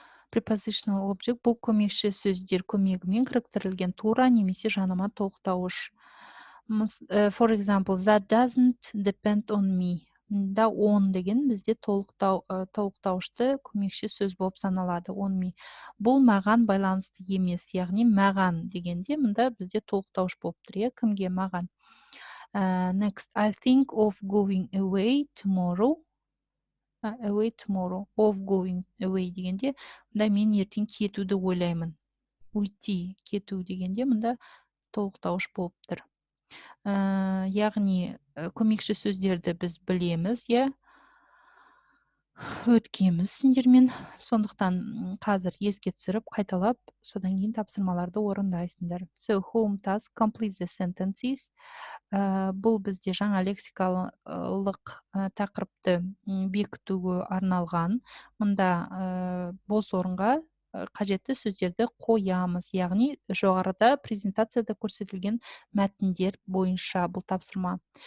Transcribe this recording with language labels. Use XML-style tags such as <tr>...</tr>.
<kk>Prepositional object бұл көмекші сөздер көмегімен кіріктірілген тура немесе жанама толықтауыш.</kk> <en>For example, that doesn't depend on me.</en> <kk>Да, on деген бізде толықтауышты көмекші сөз болып саналады.</kk> <en>On me.</en> <kk>Бұл маған байланысты емес, яғни маған дегенде мұнда бізде толықтауыш болып тұр, кімге, маған.</kk> <en>Next, I think of going away tomorrow. Away tomorrow. Of going away</en> <kk>дегенде, мұнда мен ертең кетуді ойлаймын.</kk> <ru>Уйти,</ru> <kk>кету дегенде, мұнда толықтауыш болып тұр. Яғни көмекші сөздерді біз білеміз, өткенбіз сендермен. Сондықтан қазір еске түсіріп, қайталап, содан кейін тапсырмаларды орындайсыңдар.</kk> <en>So, home task, complete the sentences.</en> <kk>Бұл бізде жаңа лексикалық тақырыпты бекітуге арналған. Мұнда бос орынға қажетті сөздерді қоямыз. Яғни жоғарыда презентацияда көрсетілген мәтіндер бойынша бұл тапсырма.</kk>